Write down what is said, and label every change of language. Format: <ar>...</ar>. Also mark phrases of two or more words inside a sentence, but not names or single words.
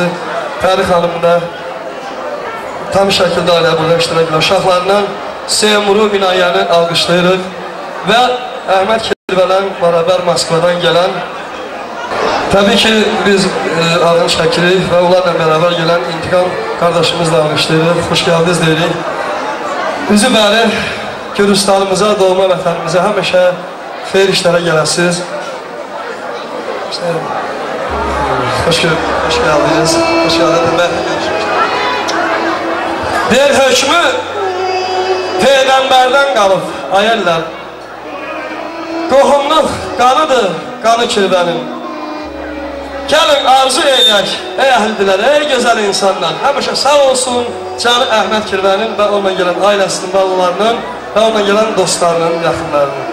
<az>Pəri xanımı da tam şəkildə ailə burada iştirak edən uşaqlarından Seymuru Binayəni alqışlayırıq və Əhməd Kirvələn bərabər Moskvadan gələn təbii ki biz ağın şəkirik və onlarla bərabər gələn İntiqam qardaşımızı da alqışlayırıq, xoş gəldiniz deyirik. Üzü bəri Gürcistanımıza, doğma vətənimizə həmişə xeyir işlərə gələsiniz.</az> <tr>Hoş geldiniz. Hoş geldiniz.</tr> <az>Deyir hökmü Peyğəmbərdən qalıb, ayərlər. Qohumluq qanıdır, qanı Kirvənin. Gəlin arzu eləyək, ey əhlidilər, ey gözəl insanlar. Həmişə sağ olsun canı Əhməd Kirvənin və onunla gələn ailəsinin, bağlılarının və onunla gələn dostlarının, yaxınlarının.</az>